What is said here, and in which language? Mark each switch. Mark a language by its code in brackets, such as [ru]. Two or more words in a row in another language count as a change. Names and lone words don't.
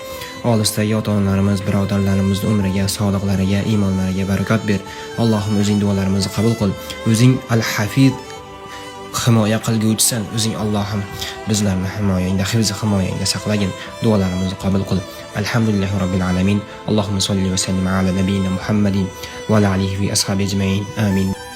[uz] Olisdagi ota-onalarimiz, birodarlarimiz umriga, sog'liqlariga, iymonlariga barakat ber. Allohim o'zing duolarimizni qabul qil. O'zing Al-Hafiz himoya qilguvchisan. O'zing Allohim bizlarni himoyangda, himoyangda saqlagin. Duolarimizni qabul qil. [ar] الحمد لله رب العالمين. اللهم صل وسلم على نبينا محمد وعلى آله وأصحابه أجمعين. [uz] Amin.